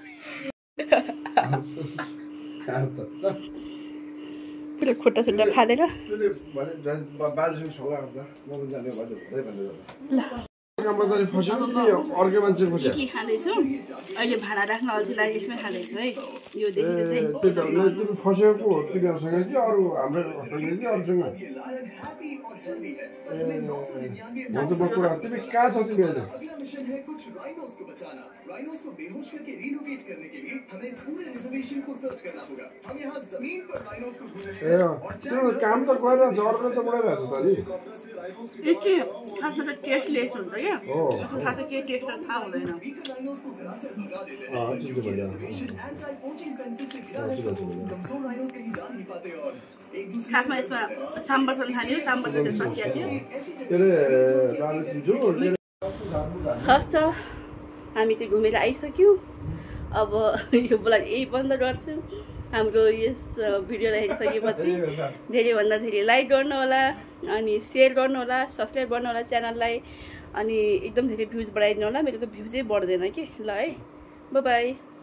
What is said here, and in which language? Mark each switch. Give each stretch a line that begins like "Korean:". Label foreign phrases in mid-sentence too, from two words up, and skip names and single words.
Nepali: तपाईँ पुरा खुट्टा सुट्टा फालेर इडली खाँदैछु अहिले भाडा राख्न अल्छी लागि यसमै खाँदैछु है यो देखेर चाहिँ
Hindi: मिशन है कुछ राइनोस को बचाना। राइनोस को बेहोश करके रिलोकेट करने के लिए हमें इस पूरे रिजर्वेशन को सर्च करना होगा। हम यहाँ जमीन पर राइनोस को ढूंढ रहे हैं और
Nepali: त्यो काम त गरेर जर्न त बढाइरहेछ त नि यति खासमा त टेस्टलेस हुन्छ क्या खासमा के टेस्ट थाहा हुँदैन
Hindi: राइनोस को गिराकर भगा देते हैं।
Nepali: अँ त्यो बढ़िया
Hindi: एंटी पोचिंग फेंसेस से गिरा देते हैं। कमजोर राइनोस कहीं जा नहीं पाते और एक दूसरे
Nepali: खासमा यसमा साम्बर छन् थाल्यो साम्बर चाहिँ सकिया थियो के अरे रानी दिन्छु हस् त हामी चाहिँ घुमेर आइसक्यौँ अब यो ब्लग यही बन्द गर्छु हाम्रो यस भिडियोलाई हेरिसकेपछि धेरैभन्दा धेरै लाइक गर्नुहोला अनि सेयर गर्नुहोला सब्सक्राइब गर्नुहोला च्यानललाई अनि एकदम धेरै भ्युज बढाइदिनु होला मेरो त भ्युजै बढ्दैन कि ल है बाई